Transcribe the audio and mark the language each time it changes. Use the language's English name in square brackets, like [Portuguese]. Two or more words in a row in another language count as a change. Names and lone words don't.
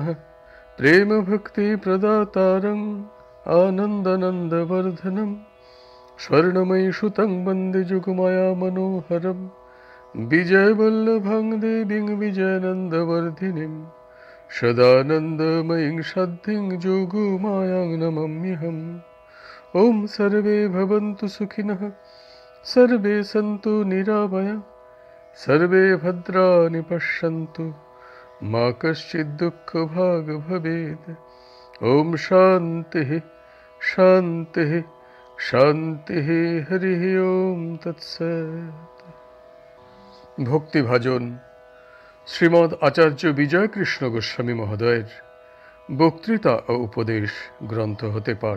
[Sanskrit] প্রেম ভক্তি প্রদাতারং আনন্দনন্দবর্ধনম স্বর্ণময়ী সুতং বন্দে যুগমায়া মনোহরম বিজয়বল্লভং দেবীং বিজয়নন্দবর্ধিনীম সদানন্দময়ীং সাধ্যিং যোগমায়াং নমাম্যহম। ওম সর্বে ভবন্তু সুখিনঃ, সর্বে সন্তু নিরাময়া, সর্বে ভদ্রাণি পশ্যন্তু, মা কশ্চিৎ দুঃখভাগ ভবেৎ। ওম শান্তিঃ শান্তিঃ শান্তিঃ। হরি ওম তৎসৎ। [Bangla] ভক্তিভাজন শ্রীমদ্ আচার্য বিজয়কৃষ্ণ গোস্বামী মহোদয়ের বক্তৃতা ও উপদেশ গ্রন্থ হতে পাঠ।